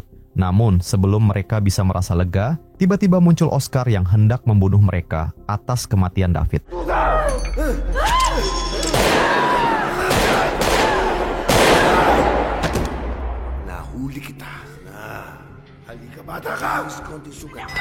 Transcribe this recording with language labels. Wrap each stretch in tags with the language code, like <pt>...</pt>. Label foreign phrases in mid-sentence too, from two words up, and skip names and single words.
<id>Namun, sebelum mereka bisa merasa lega, tiba-tiba muncul Oscar yang hendak membunuh mereka atas kematian David.</id> <tl>Nahuli kita. Halika bata ka! Konti sugat.</tl>